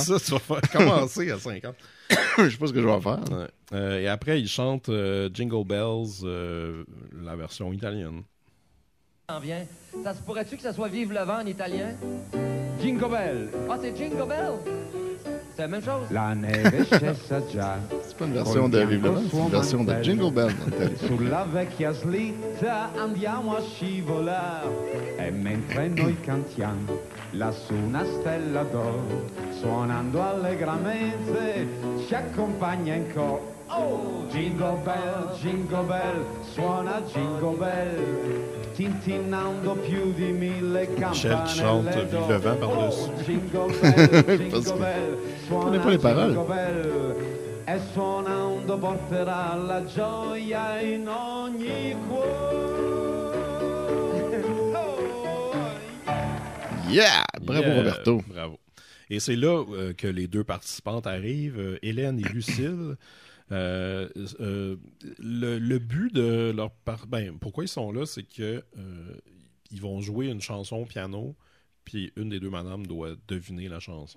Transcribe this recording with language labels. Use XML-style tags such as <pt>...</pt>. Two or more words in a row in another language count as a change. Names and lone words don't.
<fr>C'est ça, tu vas commencer à 50. Je sais pas ce que je vais faire. Ouais. Et après, il chante Jingle Bells, la version italienne. Vient. Ça se pourrait-tu que ça soit Vive le vent en italien? Jingle Bell. Ah, c'est Jingle Bell? C'est la même chose?</fr> <it>La neve scesa già.</it> <fr>C'est pas une version de Vive le vent, c'est une version de Jingle Bell.</fr> <it>Sulla vecchia slitta andiamo a scivolare e mentre noi cantiamo lassù una stella d'oro suonando allegramente ci accompagna in coro. Oh, jingle bell, suona jingle bell, tintinnando più di 1000</it> <fr>Michel qui chante Vive le vent par-dessus. Parce que je connais pas les paroles.</fr> <it>E suonando porterà la gioia in ogni cuore.</it> <fr>Yeah! Bravo, Roberto. Bravo. Et c'est là que les deux participantes arrivent, Hélène et Lucille. Le but de leur... pourquoi ils sont là, c'est que ils vont jouer une chanson au piano, puis une des deux madames doit deviner la chanson.</fr>